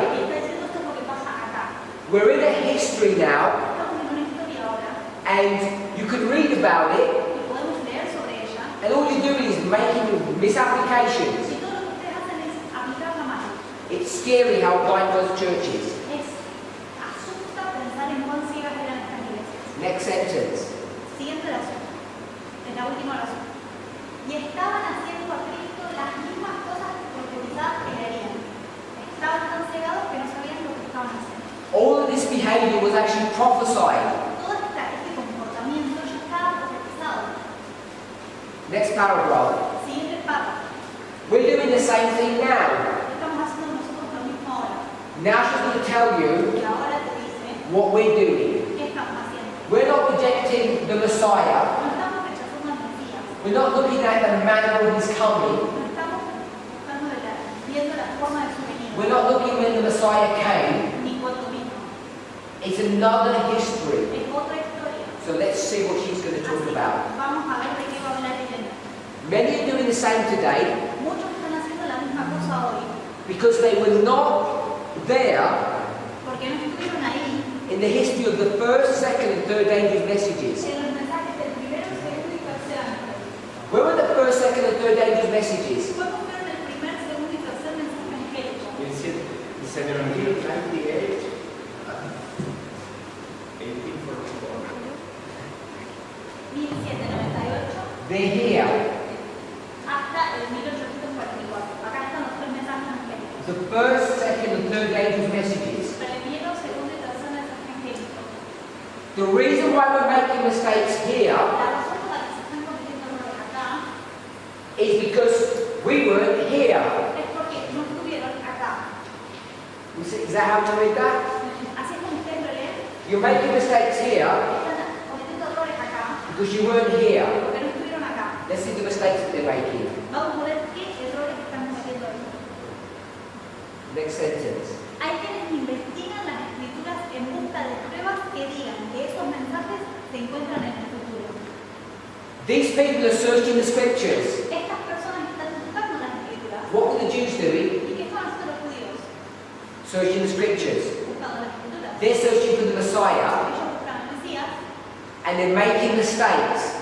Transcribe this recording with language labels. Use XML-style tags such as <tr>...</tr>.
<es>está diciendo esto es lo que pasa acá.</es> <en>We're in a history now,</en> <es>Estamos en una historia ahora</es> <en>and you can read about it,</en> <es>y podemos leer sobre ella</es> <en>and all you're doing is making misapplications.</en> <es>y todo lo que ustedes hacen es aplicarla mal.</es> <en>It's scary how blind those churches.</en> <es>Asusta pensar en cuán ciegas eran estas iglesias.</es> <en>Next sentence.</en> <es>Siguiente oración. Es la última oración. Y estaban haciendo a Cristo las mismas cosas profetizadas que le harían. Estaban tan cegados que no sabían lo que estaban haciendo.</es> <en>All of this behavior was actually prophesied.</en> <es>Todo este comportamiento ya estaba profetizado.</es> <en>Next paragraph.</en> <es>Siguiente párrafo.</es> <en>We're doing the same thing now.</en> <es>Estamos haciendo nosotros lo mismo ahora.</es> <en>Now she's going to tell you</en> <es>Y ahora te dice,</es> <en>what we're doing.</en> <es>¿qué estamos haciendo?</es> <en>We're not rejecting the Messiah.</en> <es>No estamos rechazando al Mesías.</es> <en>We're not looking at the manner of his coming.</en> <es>No estamos buscando viendo la forma de su venida.</es> <en>We're not looking when the Messiah came.</en> <es>Ni cuando vino.</es> <en>It's another history.</en> <es>Es otra historia.</es> <en>So let's see what she's going to talk</en> <es>Así, about. vamos a ver de qué va a hablar ella.</es> <en>Many are doing the same today</en> <es>Muchos están haciendo la misma cosa hoy,</es> <en>because they were not there</en> <es>porque no estuvieron ahí</es> <en>in the history of the first, second, and third angels' messages.</en> <es>en los mensajes del primero, segundo y tercer ángel.</es> <en>Where were the first, second, and third angels' messages?</en> <es>¿Cuándo fueron el primer, segundo y tercer mensaje angélico? Se me olvidó 98, 1844. 1798</es> <en>They're here.</en> <es>hasta el 1844. Acá están los tres mensajes angélicos.</es> <en>The first, second, and third angels' messages.</en> <es>Primero, segundo y tercer mensaje angélico.</es> <en>The reason why we're making mistakes here</en> <es>La razón por la que se están cometiendo errores acá</es> <en>is because we weren't here.</en> <es>es porque no estuvieron acá.</es> <en>Is that how you read that?</en> <es>Así es como ustedes lo leen.</es> <en>You're making mistakes here</en> <es>Están cometiendo errores acá</es> <en>because you weren't here.</en> <es>porque no estuvieron acá.</es> <en>Let's see the mistakes that they're making.</en> <es>Vamos a ver qué errores están cometiendo hoy.</es> <en>Next sentence.</en> <es>Hay quienes investigan las escrituras en busca de pruebas que digan que esos mensajes se encuentran en el futuro.</es> <en>These people are searching the scriptures.</en> <es>Estas personas están buscando las escrituras.</es> <en>What were the Jews doing?</en> <es>¿Y qué están haciendo los judíos?</es> <en>Searching the scriptures.</en> <es>Buscando las escrituras.</es> <en>They're searching for the Messiah</en> <es>Ellos buscan al Mesías</es> <en>and they're making mistakes</en>